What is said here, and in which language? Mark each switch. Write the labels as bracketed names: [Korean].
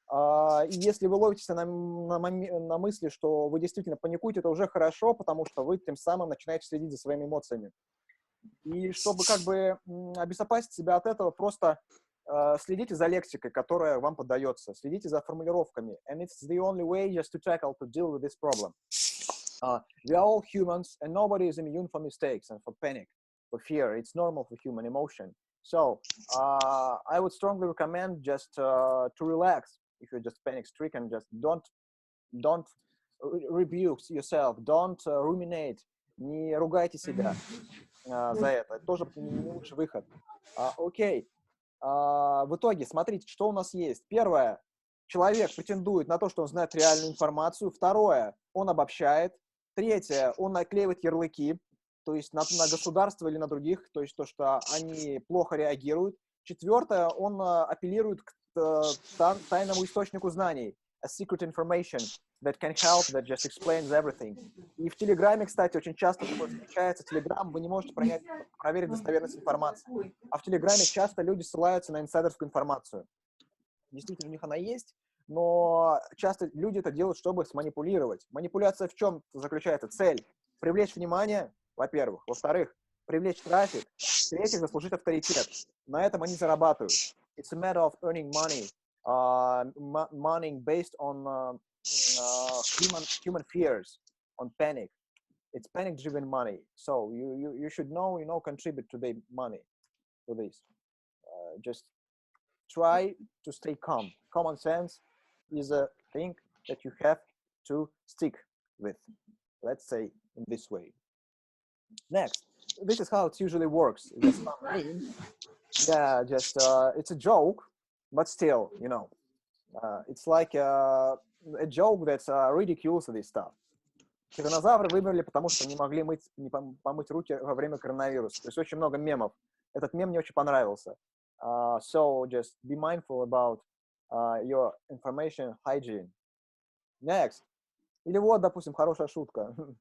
[Russian] И если вы ловитесь на мысли, что вы действительно паникуете, это уже хорошо, потому что вы тем самым начинаете следить за своими эмоциями. И чтобы как бы обезопасить себя от этого, просто следите за лексикой, которая вам подается, следите за формулировками. [English] And it's the only way just to tackle, to deal with this problem. We are all humans, and nobody is immune for mistakes and for panic, for fear. It's normal for human emotion. So I would strongly recommend just to relax. If you're just panic-stricken, just don't rebuke yourself, don't ruminate, [Russian] не ругайте себя за это. Это тоже не лучший выход. Окей. В итоге, смотрите, что у нас есть. Первое. Человек претендует на то, что он знает реальную информацию. Второе. Он обобщает. Третье. Он наклеивает ярлыки, то есть на государство или на других, то есть то, что они плохо реагируют. Четвертое. Он апеллирует к тайному источнику знаний. [English] A secret information that can help, that just explains everything. [Russian] И в Телеграме, кстати, очень часто такое встречается. Телеграм, вы не можете проверить достоверность информации. А в Телеграме часто люди ссылаются на инсайдерскую информацию. Действительно, у них она есть, но часто люди это делают, чтобы сманипулировать. Манипуляция в чем заключается? Цель – привлечь внимание, во-первых. Во-вторых, привлечь трафик. В-третьих, заслужить авторитет. На этом они зарабатывают. [English] It's a matter of earning money. Money based on human fears, on panic. It's panic-driven money. So you should know, contribute to the money to this. Just try to stay calm. Common sense is a thing that you have to stick with, let's say in this way. Next, this is how it usually works. Just yeah, just it's a joke, but still, you know, it's like a joke that ridicules this stuff. [Russian] Тираннозавры вымерли, потому что не могли помыть руки во время коронавируса. То есть очень много мемов. Этот мем мне очень понравился. [English] So just be mindful about your information hygiene. Next. [Russian] Или вот, допустим, хорошая шутка.